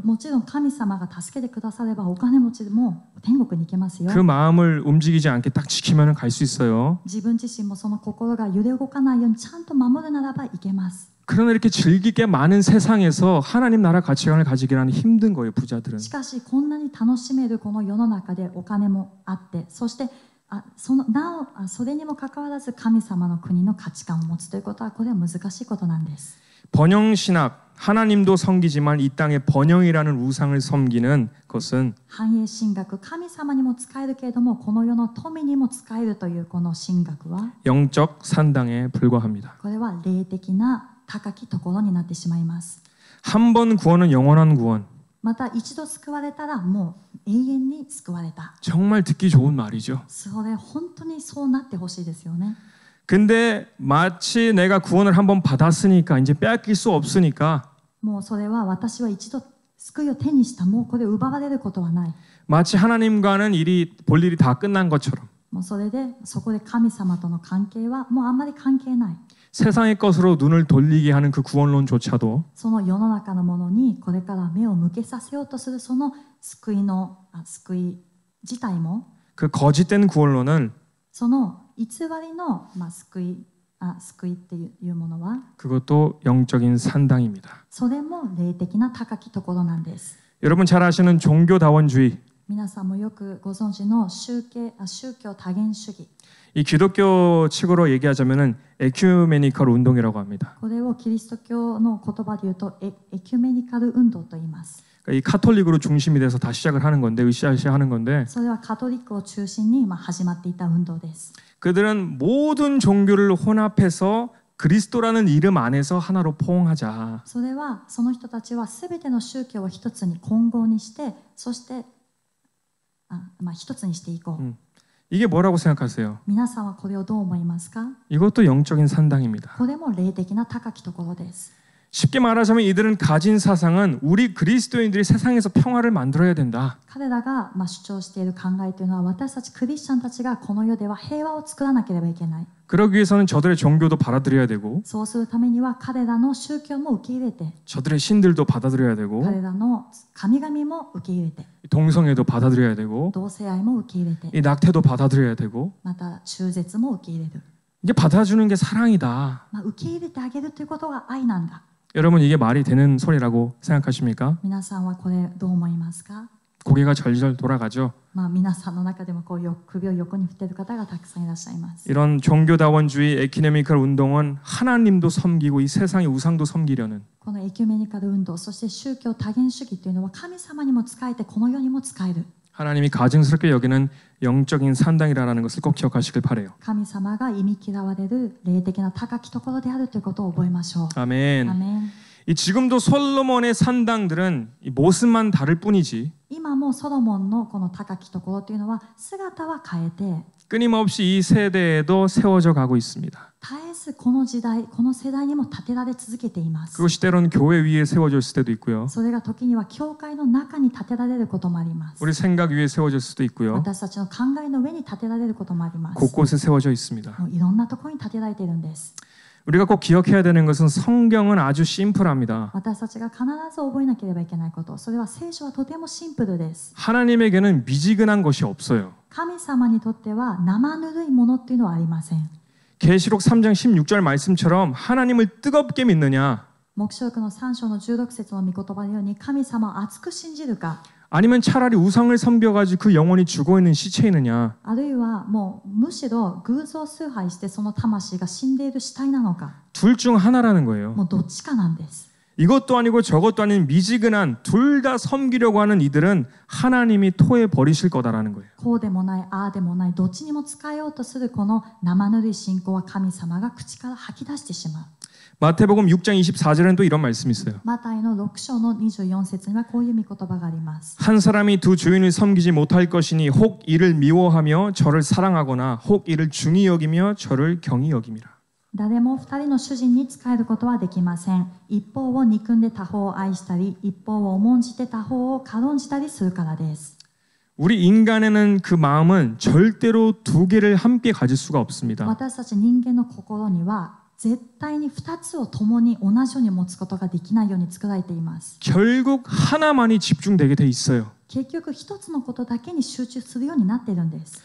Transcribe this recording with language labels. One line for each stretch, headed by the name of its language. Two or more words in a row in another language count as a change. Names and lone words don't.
Japanese: もちろん神様が助けてくださればお金持ちも天国に行けますよ。
Korean: 그 마음을 움직이지 않게 딱 지키면 갈 수 있어요.
Japanese: 自分自身もその心が揺れ動かないようにちゃんと守るならば行けます。
Korean: 그러나 이렇게 즐기게 많은 세상에서 하나님 나라 가치관을 가지기란 힘든 거예요. 부자들은.
Japanese: しかしこんなに楽しめるこの世の中でお金もあって、そしてそれにもかかわらず神様の国の価値観を持つということはこれは難しいことなんです。
Korean: 번영신학, 하나님도 섬기지만 이 땅에 번영이라는 우상을 섬기는 것은
Japanese: 繁栄神学、神様にも使えるけれどもこの世の富にも使えるというこの神学は
Korean: 영적 산당에 불과합니다.
Japanese: これは霊的な高きところになってしまいます。
Korean: 한 번 구원은 영원한 구원.
Japanese: また一度救われたらもう永遠に救われた。
Korean: 정말 듣기 좋은 말이죠.
Japanese: それ本当にそうなってほしいですよね。
Korean: 근데 마치 내가 구원을 한번 받았으니까 이제 빼앗길 수 없으니까
Japanese: もうそれは私は一度救いを手にした、もうこれ奪われることはない。
Korean: 마치 하나님과는 볼 일이 다 끝난 것처럼
Japanese: もうそれでそこで神様との関係はもうあんまり関係ない。
Korean: 세상의 것으로 눈을 돌리게 하는 그 구원론조차도
Japanese: その世の中のものにこれから目を向けさせようとするその救い自体も
Korean: 그 거짓된 구원론은
Japanese: その偽りの、救いっていうものは
Korean: 그것도 영적인 산당입니다.
Japanese: それも霊的な高きところなんです。
Korean: 여러분 잘 아시는 종교다원주의,
Japanese: 皆さんもよくご存知の宗教多元主義、
Korean: 이 기독교 측으로 얘기하자면은 에큐메니컬 운동이라고 합니다.
Japanese: これをキリスト教の言葉で言うとエキュメニカル運動と言います。
Korean: 이 카톨릭으로 중심이 돼서 다 시작을 하는 건데, 으쌰으쌰 하는 건데,
Japanese: それはカトリックを中心に始まっていた運動です。
Korean: 그들은 모든 종교를 혼합해서 그리스도라는 이름 안에서 하나로 포옹하자.
Japanese: それはその人たちは全ての宗教を一つに混合にして、そして一つにしていこう。
Korean: 이게 뭐라고 생각하세요?
Japanese: 皆さんはこれをどう思いますか？
Korean: 이것도 영적인 산당입니다.
Japanese: これも霊的な高きところです。
Korean: 쉽게 말하자면 이들은 가진 사상은 우리 그리스도인들이 세상에서 평화를 만들어야 된다.
Japanese: 彼らが主張している考えというのは、私たちクリスチャンたちがこの世では平和を作らなければいけない。
Korean: 그러기 위해서는 저들의 종교도 받아들여야 되고,
Japanese: そうするためには彼らの宗教も受け入れて、
Korean: 저들의 신들도 받아들여야 되고,
Japanese: 彼らの神々も受け入れて、
Korean: 동성애도 받아들여야 되고,
Japanese: 同性愛も受け入れて、
Korean: 이 낙태도 받아들여야 되고,
Japanese: また中絶も受け入れる。
Korean: 이게 받아주는 게 사랑이다.
Japanese: 受け入れてあげるということが愛なんだ。
Korean: 여러분 이게 말이 되는 소리라고 생각하십니까?
Japanese: 皆さんはこれどう思いますか？
Korean: 고개가 절절 돌아가죠.
Japanese: 皆さんの中でも首を横に振っている方がたくさんいらっしゃいます。
Korean: 이런 종교다원주의 에키네미컬 운동은 하나님도 섬기고 이 세상의 우상도 섬기려는,
Japanese: このエキュメニカル運動、そして宗教多元主義というのは神様にも仕えてこの世にも仕える。
Korean: 하나님이 가증스럽게 여기는 영적인 산당이라는 것을 꼭 기억하시길 바라요.
Japanese: 神様が忌み嫌われる霊的な高きところであるということを覚えましょう。
Korean: 아멘.
Japanese: アメン。
Korean: 이 지금도 솔로몬의 산당들은 이 모습만 다를 뿐이지
Japanese: 今もソロモンのこの高きところというのは姿は変えて、
Korean: 끊임없이 이 세대에도 세워져 가고 있습니다.
Japanese: 絶えずこの時代、この世代にも建てられ続けています。
Korean: 그것이 때로는 교회 위에 세워졌을 때도 있고요.
Japanese: それが時には教会の中に建てられることもあります。
Korean: 우리 생각 위에 세워졌을 수도 있고요.
Japanese: 私たちの考えの上に建てられることもあります。
Korean: 곳곳에 세워져 있습니다.
Japanese: もういろんなところに建てられているんです。
Korean: 우리가 꼭 기억해야 되는 것은 성경은 아주 심플합니다.
Japanese: 私たちが必ず覚えなければいけないこと、それは聖書はとてもシンプルです。
Korean: 하나님에게는 미지근한 것이 없어요.
Japanese: 神様にとっては生ぬるいものっていうのはありません。
Korean: 계시록 3장 16절 말씀처럼 하나님을 뜨겁게 믿느냐,
Japanese: 黙示録の3章の16節の御言葉のように神様を熱く信じるか、
Korean: 아니면 차라리 우상을 섬겨가지고 그 영혼이 죽어있는 시체이느냐,
Japanese: あるいはもうむしろ偶像崇拝してその魂が死んでいる死体なのか、
Korean: 둘 중 하나라는 거예요.
Japanese: もうどっちかなんです。
Korean: 이것도 아니고 저것도 아닌 미지근한 둘 다 섬기려고 하는 이들은 하나님이 토해 버리실 거다라는 거예요.
Japanese: こうでもない、ああでもない、どっちにも使えようとするこの生ぬるい信仰は神様が口から吐き出してしまう。
Korean: 마태복음 6장 24절에는 또 이런 말씀이 있어요.
Japanese: マタイの6章の24節にはこういう御言葉があります。
Korean: 한 사람이 두 주인을 섬기지 못할 것이니 혹 이를 미워하며 저를 사랑하거나 혹 이를 중히 여기며 저를 경히 여김이라.
Japanese: 誰も二人の主人に仕えることはできません。一方を憎んで他方を愛したり、一方を重んじて他方を軽んじたりするからです。
Korean: 우리 인간에는 그 마음은 절대로 두 개를 함께 가질 수가 없습니다.
Japanese: 私たち人間の心には絶対に2つを共に同じように持つことができないように作られています。
Korean: 결국 하나만이 집중되게 돼 있어요.
Japanese: 結局一つのことだけに集中するようになっているんです。